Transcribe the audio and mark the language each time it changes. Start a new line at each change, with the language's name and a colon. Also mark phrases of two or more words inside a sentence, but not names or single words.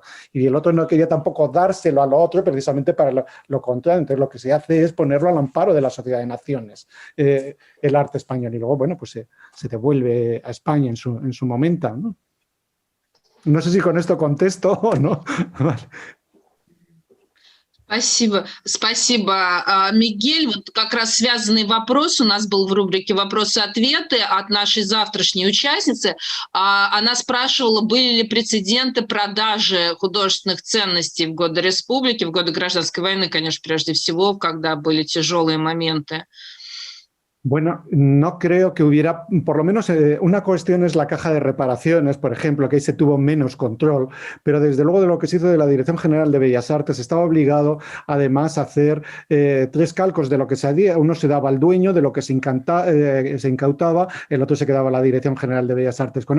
Spanish: Y el otro no quería tampoco dárselo al otro precisamente para lo contrario. Entonces lo que se hace es ponerlo al amparo de la Sociedad de Naciones, el arte español, y luego, bueno, pues se devuelve a España en su momento, ¿no? No sé si con esto contesto o no. Vale.
Russian: Спасибо, спасибо, Мигель. Вот как раз связанный вопрос у нас был в рубрике «Вопросы-ответы» от нашей завтрашней участницы. Она спрашивала, были ли прецеденты продажи художественных ценностей в годы республики, в годы гражданской войны, конечно, прежде всего, когда были тяжелые моменты.
Spanish: Bueno, no creo que hubiera, por lo menos una cuestión es la caja de reparaciones, por ejemplo, que ahí se tuvo menos control, pero desde luego de lo que se hizo de la Dirección General de Bellas Artes estaba obligado además a hacer 3 calcos de lo que se hacía. Uno se daba al dueño de lo que se incautaba, el otro se quedaba a la Dirección General de Bellas Artes con él.